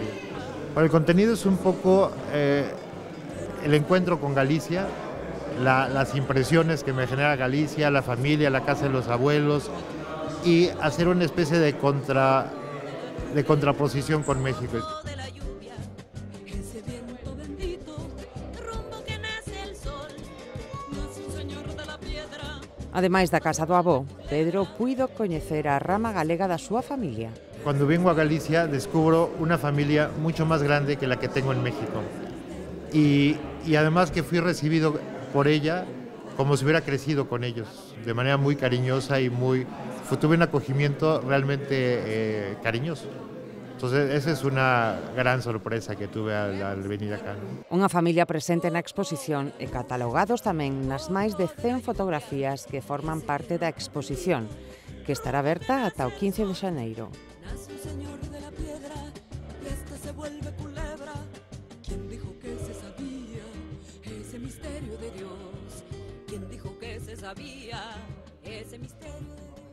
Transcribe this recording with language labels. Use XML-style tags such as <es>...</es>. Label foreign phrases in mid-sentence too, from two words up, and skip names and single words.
<es>Bueno, el contenido es un poco el encuentro con Galicia, las impresiones que me genera Galicia, la familia, la casa de los abuelos, y hacer una especie de contraposición con México.</es> <gl>Ademais da casa do avó, Pedro puido coñecer a rama galega da súa familia.</gl> <es>Cuando vengo a Galicia descubro una familia mucho más grande que la que tengo en México. Y además que fui recibido por ella como si hubiera crecido con ellos, de manera muy cariñosa y tuve un acogimiento realmente cariñoso. Entonces, esa es una gran sorpresa que tuve al venir acá.</es> <gl>Unha familia presente na exposición e catalogados tamén nas máis de 100 fotografías que forman parte da exposición, que estará aberta ata o 15 de xaneiro.</gl> <es>¿Quién dijo que se sabía ese misterio de Dios?</es>